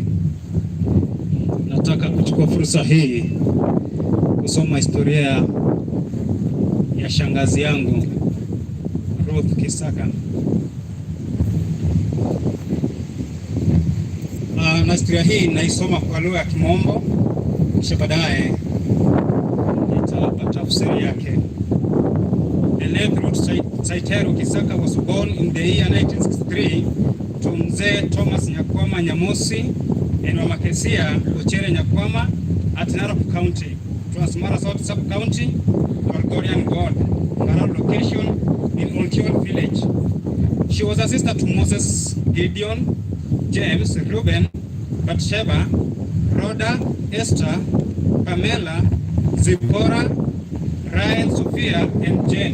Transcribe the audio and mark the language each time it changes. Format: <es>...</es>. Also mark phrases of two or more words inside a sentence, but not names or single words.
<sw>Nataka kuchukua fursa hii kusoma historia ya shangazi yangu Ruth Kisaka. Na historia hii naisoma kwa lugha ya Kimombo, kisha baadaye nitapa tafsiri yake.</sw> <en>The late Ruth Kisaka was born in the year 1963 to Mzee Thomas Nyakwama Nyamosi and Mama Kesia Ochere Nyakwama at Narok County, Transmara South Sub-County, Kilgoris God, Nkararo location in Olkiol village. She was a sister to Moses, Gideon, James, Reuben, Bathsheba, Rhoda, Esther, Pamela, Zipporah, Ryan, Sophia, and Jane.</en>